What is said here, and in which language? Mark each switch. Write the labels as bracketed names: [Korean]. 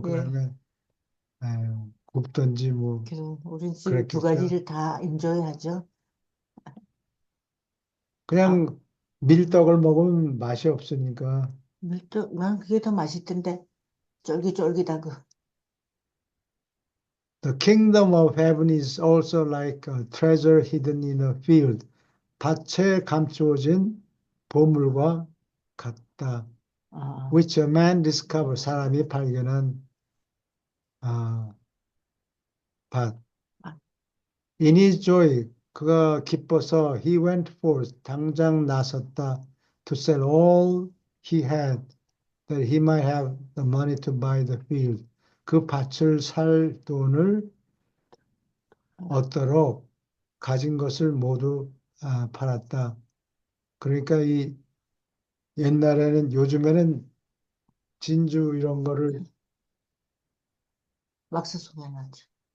[Korean] 그다음에 굽든지 뭐 그래. 우린 지금 두 그랬겠죠. 가지를 다 인조해야죠. 아, 그냥 밀떡을 먹으면 맛이 없으니까 밀떡, 난 그게 더 맛있던데. 쫄깃쫄깃하고. [English] The kingdom of heaven is also like a treasure hidden in a field. [Korean] 밭에 감추어진 보물과 같다. 아, [English] Which a man discovered. [Korean] 사람이 발견한 아, 밭. 아, [English] In his joy. [Korean] 그가 기뻐서 [English] he went forth. [Korean] 당장 나섰다. [English] To sell all he had. That he might have the money to buy the field. [Korean] 그 밭을 살 돈을 아, 얻도록 가진 것을 모두 팔았다. 그러니까 이 옛날에는 요즘에는 진주 이런 거를 왁스송이 나죠.